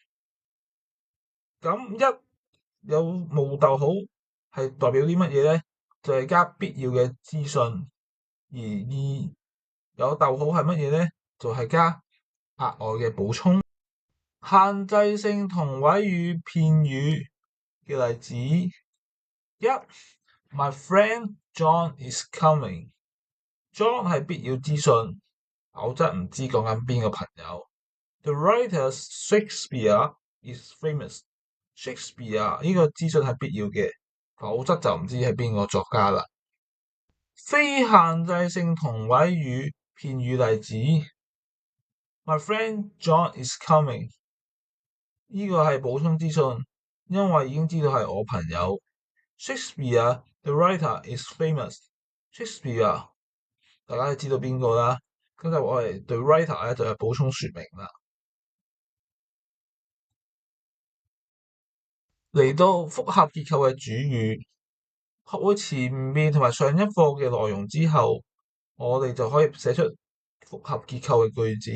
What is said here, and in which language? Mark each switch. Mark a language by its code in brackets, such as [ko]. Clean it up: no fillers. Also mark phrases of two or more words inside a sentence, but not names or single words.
[yue] 咁一有冇逗號係代表啲乜嘢呢？就係加必要嘅資訊。而二有逗號係乜嘢呢？就係加額外嘅補充。限制性同位語片語嘅例子： 一、 [en] My friend John is coming。 [yue] John 係必要資訊，否則唔知講緊邊個朋友。 [en] The writer Shakespeare is famous。 [yue] Shakespeare 呢個資訊係必要嘅，否則就唔知係邊個作家啦。非限制性同位語片語例子 ： [en] My friend John is coming。 [yue] 呢個係補充資訊，因為已經知道係我朋友。 [en] Shakespeare the writer is famous。 [yue] Shakespeare 大家都知道邊個啦，咁就我哋對 writer 咧就係補充說明啦。嚟到複合結構嘅主語，學會前面同埋上一課嘅內容之後，我哋就可以寫出複合結構嘅句子。